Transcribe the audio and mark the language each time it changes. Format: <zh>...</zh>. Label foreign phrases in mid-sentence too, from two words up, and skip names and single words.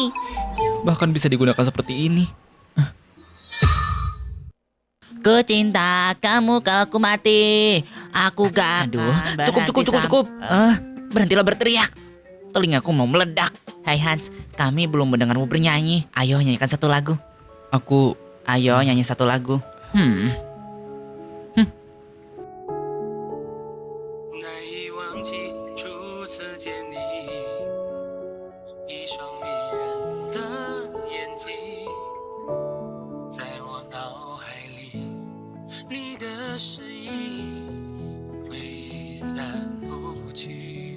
<id>Bahkan bisa digunakan seperti ini. Ku cinta kamu kalau ku mati. Aku gak. Aduh, cukup. Berhentilah berteriak. Telingaku mau meledak. Hai Hans, kami belum mendengarmu bernyanyi. Ayo nyanyikan satu lagu. Ayo nyanyi satu lagu.</id> <zh>难以忘记初次见你，一双迷人的眼睛，在我脑海里，你的身影挥散不去。</zh>